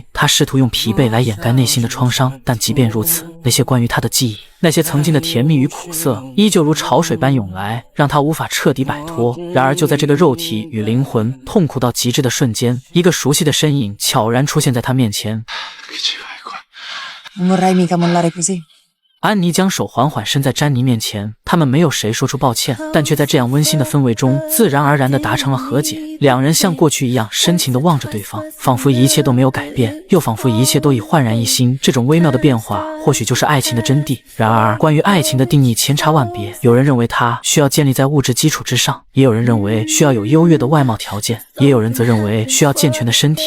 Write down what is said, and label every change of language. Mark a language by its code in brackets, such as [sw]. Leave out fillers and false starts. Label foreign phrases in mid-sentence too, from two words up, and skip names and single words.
[zh] 她试图用疲惫来掩盖内心的创伤，但即便如此，那些关于她的记忆，那些曾经的甜蜜与苦涩，依旧如潮水般涌来，让她无法彻底摆脱。然而就在这个肉体与灵魂痛苦到极致的瞬间，一个熟悉的身影悄然出现在她面前。 [it] Che ci fai qua? Non vorrei mica mollare così. [zh] 安妮将手缓缓伸在詹妮面前，他们没有谁说出抱歉，但却在这样温馨的氛围中自然而然地达成了和解。两人像过去一样深情地望着对方，仿佛一切都没有改变，又仿佛一切都已焕然一新。这种微妙的变化或许就是爱情的真谛。然而关于爱情的定义千差万别，有人认为它需要建立在物质基础之上，也有人认为需要有优越的外貌条件，也有人则认为需要健全的身体。